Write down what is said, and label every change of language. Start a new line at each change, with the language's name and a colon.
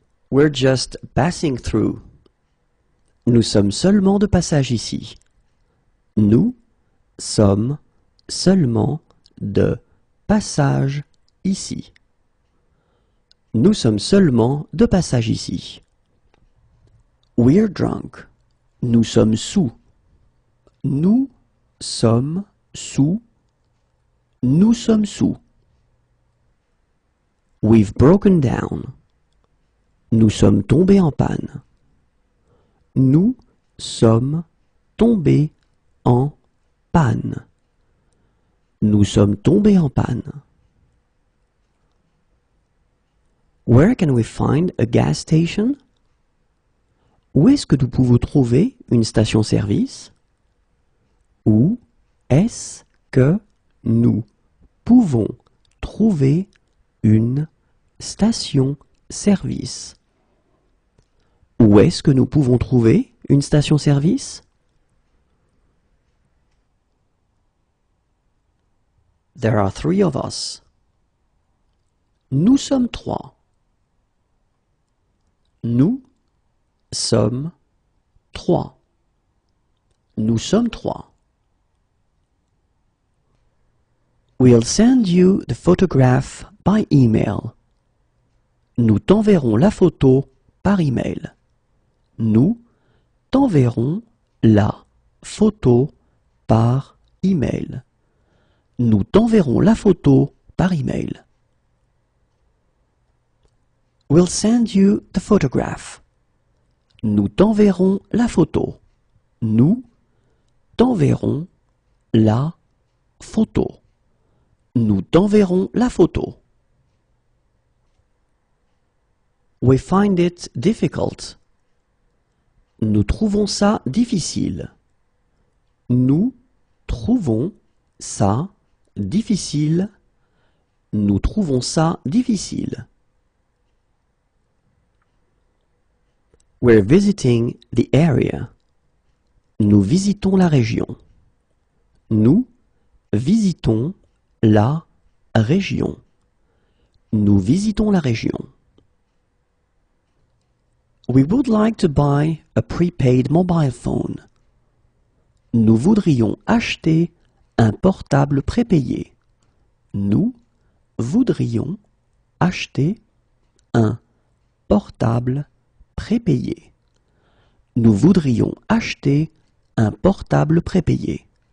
English: We're just passing through.
French: Nous sommes seulement de passage ici. Nous sommes seulement de passage ici. Nous sommes seulement de passage ici.
English: We're drunk.
French: Nous sommes sous. Nous sommes sous. Nous sommes sous.
English: We've broken down.
French: Nous sommes tombés en panne. Nous sommes tombés en panne. Nous sommes tombés en panne.
English: Where can we find a gas station?
French: Où est-ce que nous pouvons trouver une station-service? Où est-ce que nous pouvons trouver une station-service? Où est-ce que nous pouvons trouver une station-service?
English: There are 3 of us.
French: Nous sommes 3. Nous sommes 3. Nous sommes 3.
English: We'll send you the photograph by email.
French: Nous t'enverrons la photo par email. Nous t'enverrons la photo par email. Nous t'enverrons la photo par email.
English: We'll send you the photograph.
French: Nous t'enverrons la photo. Nous t'enverrons la photo. Nous t'enverrons la photo.
English: We find it difficult.
French: Nous trouvons ça difficile. Nous trouvons ça difficile. Nous trouvons ça difficile.
English: We're visiting the area.
French: Nous visitons la région. Nous visitons la région. Nous visitons la région.
English: We would like to buy a prepaid mobile phone.
French: Nous voudrions acheter un portable prépayé. Nous voudrions acheter un portable prépayé. Nous voudrions acheter un portable prépayé.